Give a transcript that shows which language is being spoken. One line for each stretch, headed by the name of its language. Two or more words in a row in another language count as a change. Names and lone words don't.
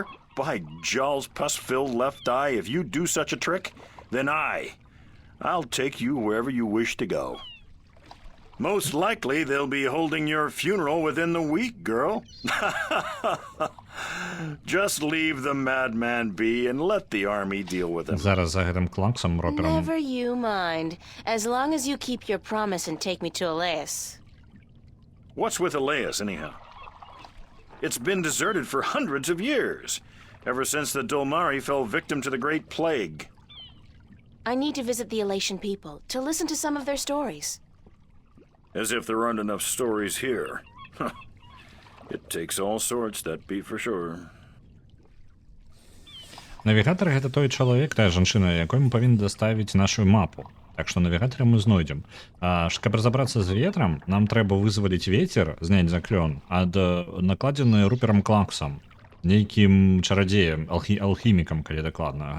English: By Jaw's pus-filled left eye, if you do such a trick, then I'll take you wherever you wish to go. Most likely they'll be holding your funeral within the week, girl. Just leave the madman be and let the army deal with him.
Belarusian: Зараз за гэтым клаксом ропером.
English: Never you mind, as long as you keep your promise and take me to Elias. What's with Elias, anyhow? It's been deserted for hundreds of years, ever since the Dolmari fell victim to the Great Plague. I need to visit the Elation people, to listen to some of their stories. As if there aren't enough stories here. It takes all sorts, that be for sure.
Belarusian: Навігатор гэта той чалавек, тая жанчына, якой мы павінны даставіць нашу мапу. Так што навігатара мы знойдзем. Каб разабрацца з ветрам, нам трэба вызваліць вецер, зняць заклён ад накладзены руперам клаксам, нейкім чарадзеем, алхімікам, калі дакладна.